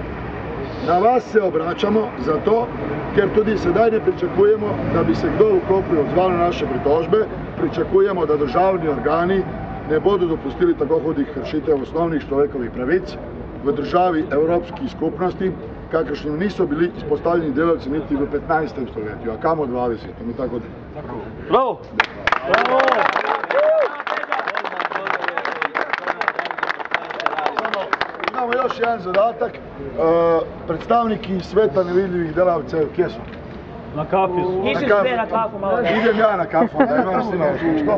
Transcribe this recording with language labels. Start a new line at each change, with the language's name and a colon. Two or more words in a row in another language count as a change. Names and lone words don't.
Slovenian: Na vas se obračamo zato, ker tudi sedaj ne pričakujemo, da bi se kdo v Kopru odzval na naše pritožbe, pričakujemo, da državni organi ne bodo dopustili tako hudih kršitev osnovnih človekovih pravic v državi Evropskih skupnosti, kakršnim niso bili izpostavljeni delavci niti v 15. stoletju, a kamo 20. in tako dalje. Bravo! Bravo!
Bosnian: Imamo još jedan zadatak,
Slovenian: predstavniki sveta nevidljivih delavcev,
Bosnian: gdje su? Na kafu. Idem ja na kafu, da imam s njima što.